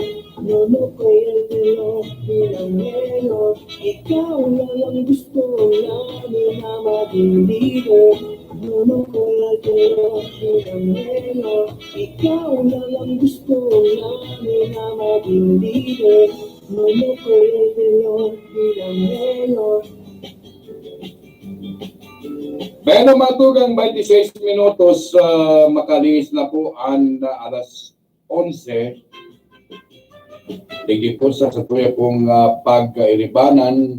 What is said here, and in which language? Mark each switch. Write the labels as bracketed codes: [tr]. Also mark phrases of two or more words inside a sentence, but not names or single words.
[tl] Nonocoy Alpinor bilang mayor. Ikaw na lang gusto namin na maging leader. Nonocoy Alpinor bilang mayor. Ikaw na lang gusto namin na maging leader. Nonocoy Alpinor bilang mayor. [bik] Pero matugang 26 minutos, makalis na po ang alas 11. Thank po sa tuya pong pag-iribanan.